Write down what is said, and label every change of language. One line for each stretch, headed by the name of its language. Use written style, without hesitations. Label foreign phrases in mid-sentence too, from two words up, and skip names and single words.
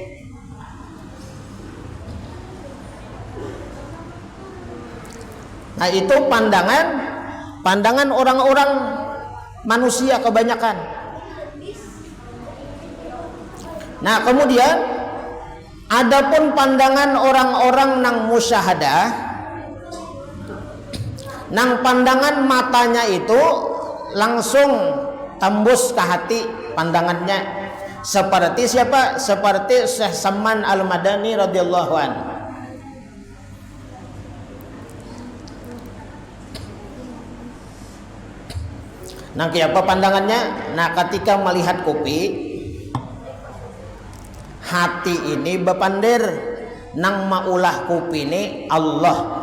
Indonesian: Nah, itu pandangan orang-orang manusia kebanyakan. Nah, kemudian adapun pandangan orang-orang nang musyahadah, nang pandangan matanya itu langsung tembus ke hati pandangannya. Seperti siapa? Seperti Syekh Salman Al-Madani
Arabic: رضي الله عنه.
Indonesian: Nah, apa pandangannya?
Banjar: Nah, ketika melihat kopi, hati ini bepandir nang maulah kopi ini Allah.